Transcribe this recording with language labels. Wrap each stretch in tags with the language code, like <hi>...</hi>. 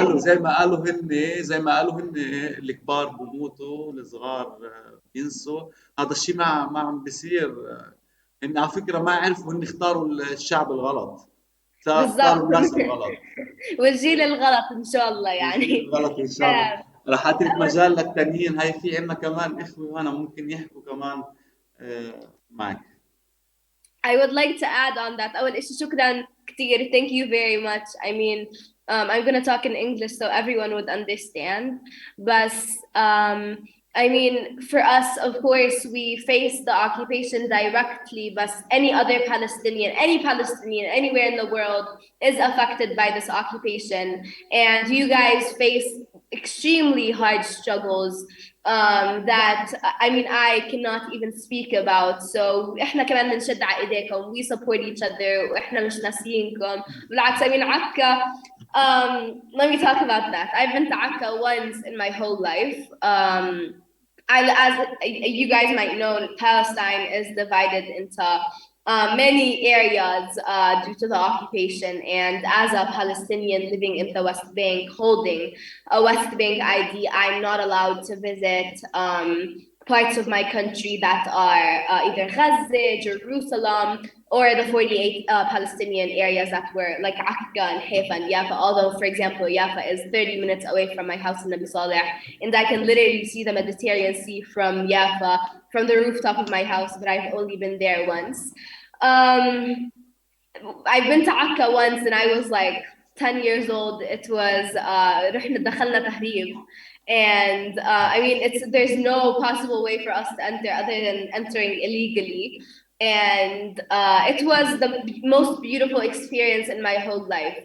<ar>زي ما قالوا هن الكبار بموتوا الصغار بينسوا هذا الشيء ما عم بيصير هن على فكرة ما عرفوا هن اختاروا الشعب الغلط اختاروا الناس الغلط والجيل الغلط إن شاء الله يعني الجيل الغلط إن شاء الله راح اترك مجال للتانيين هاي في عنا كمان اخوه هنا ممكن يحكوا كمان معك.</ar> <en>I would like to add on that.</en> <ar>أول إشي شكراً كتير.</ar> <en>Thank you very much. I mean, I'm gonna talk in English so everyone would understand. But I mean, for us, of course, we face the occupation directly. But any Palestinian, anywhere in the world is affected by this occupation. And you guys face extremely hard struggles that I mean I cannot even speak about.</en> <ar>So إحنا كمان بنشد على إيديكم.</ar> <en>We support each other.</en> <ar>وإحنا مش ناسيينكم. بالعكس</ar> <en>I mean Akka. Let me talk about that. I've been to Akka once in my whole life. As you guys might know, Palestine is divided into many areas due to the occupation, and as a Palestinian living in the West Bank, holding a West Bank ID, I'm not allowed to visit parts of my country that are either Gaza, Jerusalem, or the 48 Palestinian areas that were like Akka and Haifa and Jaffa. Although, for example, Jaffa is 30 minutes away from my house in Nabi Saleh, and I can literally see the Mediterranean Sea from Jaffa, from the rooftop of my house, but I've only been there once. I've been to Akka once, and I was like 10 years old. It was</en> <ar>رحنا دخلنا تهريب.</ar> <en>And I mean, there's no possible way for us to enter other than entering illegally. And it was the most beautiful experience in my whole life.</en>